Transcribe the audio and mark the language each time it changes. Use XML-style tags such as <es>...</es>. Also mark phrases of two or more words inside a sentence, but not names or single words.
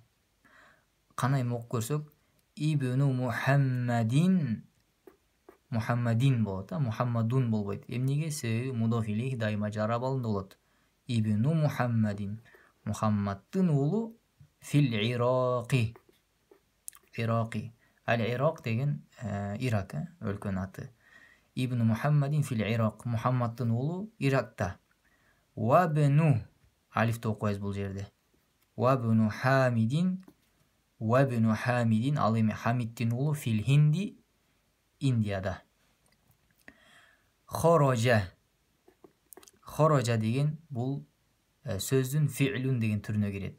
<ky>Кана эми окуп көрсөк,</ky> <ar>ابن محمد</ar> <ky>болот, Мухаммадун болбойт. Эмнеге? Себеби</ky> <ar>مضاف إليه</ar> <ky>дайыма жар абалында болот.</ky> <ar>ابن محمد,</ar> <ky>Мухаммаддын уулу</ky> <ar>في العراق.</ar> <ky>Ираки. Ал-Ирак деген Ирак, өлкөнүн аты.</ky> <ar>ابن محمد في العراق.</ar> <ky>Мухаммаддын уулу Иракта. Вабну, алифти окуйбуз бул жерде.</ky> <ar>وابن حامد,</ar> <ky>ал эми Хамиддин уулу</ky> <ar>في الهند,</ar> <ky>Индияда. Хорожа деген бул сөздүн фи'лүн деген түрүнө кирет.</ky>